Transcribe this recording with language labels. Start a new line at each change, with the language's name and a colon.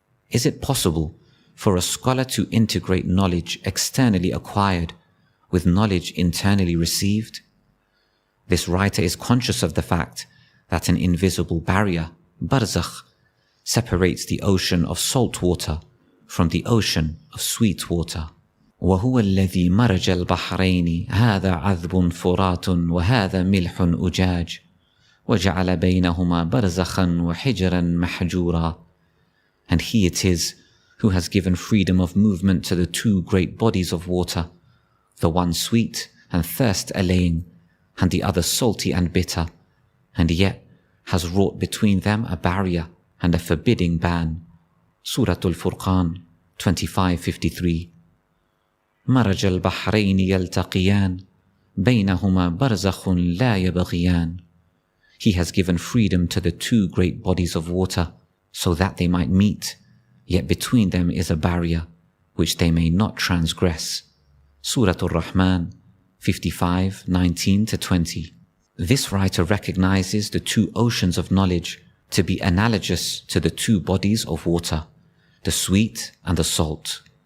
English: Is it possible for a scholar to integrate knowledge externally acquired with knowledge internally received? This writer is conscious of the fact that an invisible barrier, barzakh, separates the ocean of salt water from the ocean of sweet water.
Arabic: وهو الذي مرج البحرين هذا عذب فرات وهذا ملح أجاج وجعل بينهما برزخا وحجرا محجورا.
English: And he it is who has given freedom of movement to the two great bodies of water, the one sweet and thirst-allaying, and the other salty and bitter, and yet has wrought between them a barrier and a forbidding ban. Surah Al-Furqan, 25:53.
Arabic: مرج البحرين يلتقيان بينهما برزخ لا يبغيان.
English: He has given freedom to the two great bodies of water so that they might meet, yet between them is a barrier which they may not transgress. Surah Al-Rahman, 55:19-20. This writer recognizes the two oceans of knowledge to be analogous to the two bodies of water, the sweet and the salt.